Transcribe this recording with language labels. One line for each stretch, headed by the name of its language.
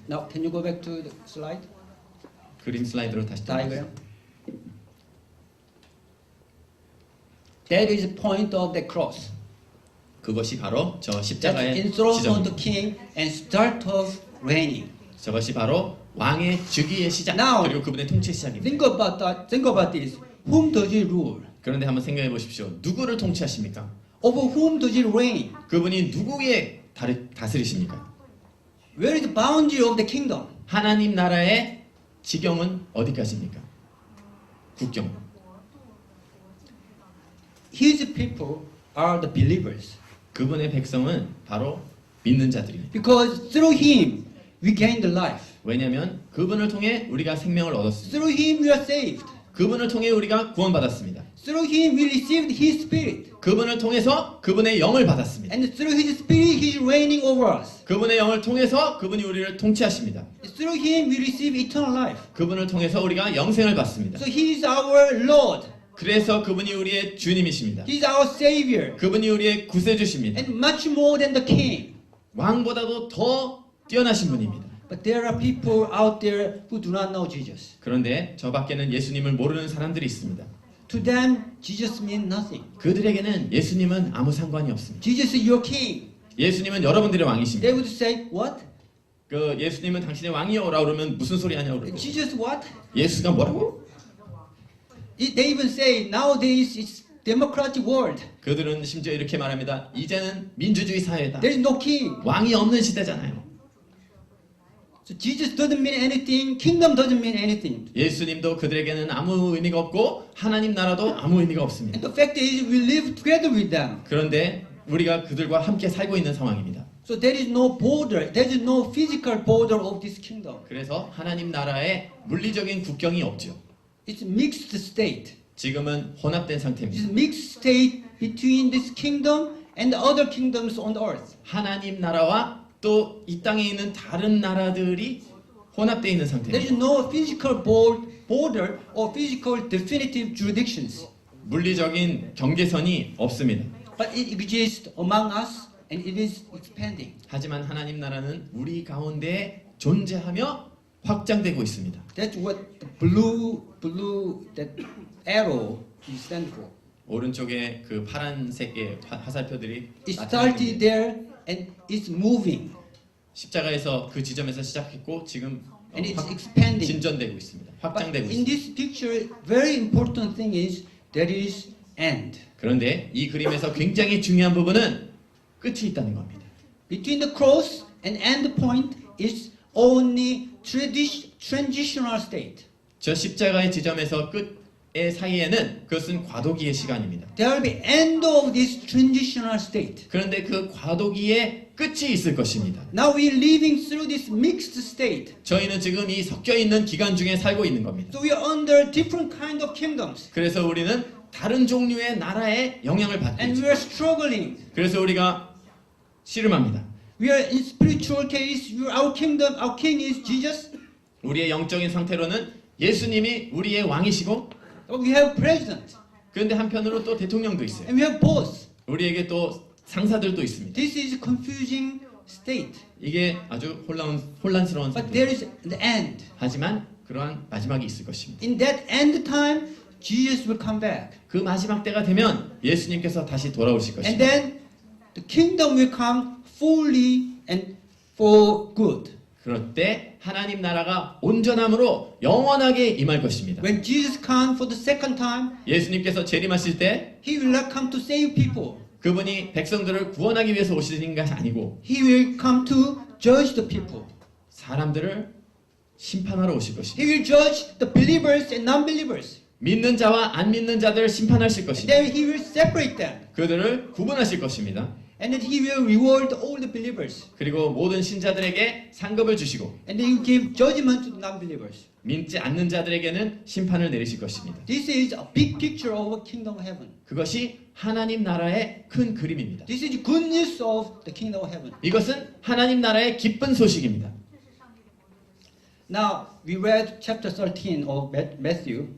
English: Now can you go back to the slide?
Korean: 그림 슬라이드로 다시
English: Diagram. That is the point of the cross.
Korean: 그것이 바로 저
English: That's
Korean: 십자가의
English: enthronement of king and start of reigning.
Korean: 저것이 바로 왕의 즉위의 시작
English: Now,
Korean: 그리고 그분의 통치의 시작입니다.
English: Think about that. Think about this. Whom does he rule?
Korean: 그런데 한번 생각해 보십시오. 누구를 통치하십니까?
English: Over whom does he reign?
Korean: 그분이 누구의 다스리십니까?
English: Where is the boundary of the kingdom?
Korean: 하나님 나라의 지경은 어디까지입니까? 국경.
English: His people are the believers.
Korean: 그분의 백성은 바로 믿는 자들입니다.
English: Because through him we gain the life.
Korean: 왜냐하면 그분을 통해 우리가 생명을 얻었습니다.
English: Through him we are saved.
Korean: 그분을 통해 우리가 구원받았습니다.
English: Through him we received his spirit.
Korean: 그분을 통해서 그분의 영을 받았습니다.
English: And through his spirit he is reigning over us.
Korean: 그분의 영을 통해서 그분이 우리를 통치하십니다.
English: Through him we receive eternal life.
Korean: 그분을 통해서 우리가 영생을 받습니다.
English: So he is our Lord.
Korean: 그래서 그분이 우리의 주님이십니다.
English: He is our Savior.
Korean: 그분이 우리의 구세주십니다.
English: And much more than the king.
Korean: 왕보다도 더 뛰어나신 분입니다.
English: But there are people out there who do not know Jesus.
Korean: 그런데 저 밖에는 예수님을 모르는 사람들이 있습니다.
English: To them, Jesus means nothing.
Korean: 그들에게는 예수님은 아무 상관이 없습니다.
English: Jesus is your king.
Korean: 예수님은 여러분들의 왕이십니다.
English: They would say, what?
Korean: 그 예수님은 당신의 왕이요라고 그러면 무슨 소리 하냐고 그러고
English: Jesus what?
Korean: 예수가 뭐라고?
English: They even say, nowadays it's democratic world.
Korean: 그들은 심지어 이렇게 말합니다. 이제는 민주주의 사회다.
English: There is no king.
Korean: 왕이 없는 시대잖아요.
English: So Jesus doesn't mean anything. Kingdom doesn't mean anything.
Korean: 예수님도 그들에게는 아무 의미가 없고 하나님 나라도 아무 의미가 없습니다.
English: And the fact is, we live together with them.
Korean: 그런데 우리가 그들과 함께 살고 있는 상황입니다.
English: So there is no border. There is no physical border of this kingdom.
Korean: 그래서 하나님 나라에 물리적인 국경이 없죠.
English: It's mixed state.
Korean: 지금은 혼합된 상태입니다.
English: It's mixed state between this kingdom and the other kingdoms on earth.
Korean: 하나님 나라와 또 이 땅에 있는 다른 나라들이 혼합되어 있는
English: There is
Korean: 상태입니다.
English: no physical border or physical definitive jurisdictions.
Korean: 물리적인 경계선이 없습니다.
English: But it exists among us and it is expanding.
Korean: 하지만 하나님 나라는 우리 가운데 존재하며 확장되고 있습니다.
English: That's what the blue that arrow is stand for.
Korean: 오른쪽에 그 파란색의 화살표들이
English: It started there and it's moving
Korean: 십자가에서 그 지점에서 시작했고 지금
English: and it's expanding.
Korean: 진전되고 있습니다.
English: But
Korean: 확장되고
English: in
Korean: 있습니다.
English: this picture, very important thing is there is end.
Korean: 그런데 이 그림에서 굉장히 중요한 부분은 끝이 있다는 겁니다.
English: Between the cross and end point is only transitional state.
Korean: 저 십자가의 지점에서 끝의 사이에는 그것은 과도기의 시간입니다.
English: There will be end of this transitional state.
Korean: 그런데 그 과도기의 끝이 있을 것입니다.
English: Now we are living through this mixed state.
Korean: 저희는 지금 이 섞여 있는 기간 중에 살고 있는 겁니다.
English: So we are under different kind of kingdoms.
Korean: 그래서 우리는 다른 종류의 나라의 영향을 받고
English: And
Korean: 있죠.
English: we are struggling.
Korean: 그래서 우리가 씨름합니다.
English: We are in spiritual case, our kingdom, our king is Jesus.
Korean: 우리의 영적인 상태로는 예수님이 우리의 왕이시고
English: But we have president.
Korean: 그런데 한편으로 또 대통령도 있어요.
English: And we have boss.
Korean: 우리에게 또 상사들도 있습니다.
English: This is a confusing state.
Korean: 이게 아주 혼란스러운
English: But there
Korean: 상태.
English: is the end.
Korean: 하지만 그러한 마지막이 있을 것입니다.
English: In that end time, Jesus will come back.
Korean: 그 마지막 때가 되면 예수님께서 다시 돌아오실
English: And
Korean: 것입니다.
English: then the kingdom will come fully and for good.
Korean: 그럴 때 하나님 나라가 온전함으로 영원하게 임할 것입니다.
English: When Jesus comes for the second time,
Korean: 예수님께서 재림하실 때
English: He will not come to save people.
Korean: 그분이 백성들을 구원하기 위해서 오시는 것이 아니고
English: He will come to judge the people.
Korean: 사람들을 심판하러 오실 것입니다.
English: He will judge the believers and non-believers.
Korean: 믿는 자와 안 믿는 자들을 심판하실
English: And
Korean: 것입니다.
English: then He will separate them.
Korean: 그들을 구분하실 것입니다.
English: And then He will reward all the believers.
Korean: 그리고 모든 신자들에게 상급을 주시고
English: And then He will give judgment to the non-believers.
Korean: 믿지 않는 자들에게는 심판을 내리실 것입니다.
English: This is a big picture of kingdom of heaven.
Korean: 그것이 하나님 나라의 큰 그림입니다.
English: This is good news of the kingdom of heaven.
Korean: 이것은 하나님 나라의 기쁜 소식입니다.
English: Now, we read chapter 13 of Matthew.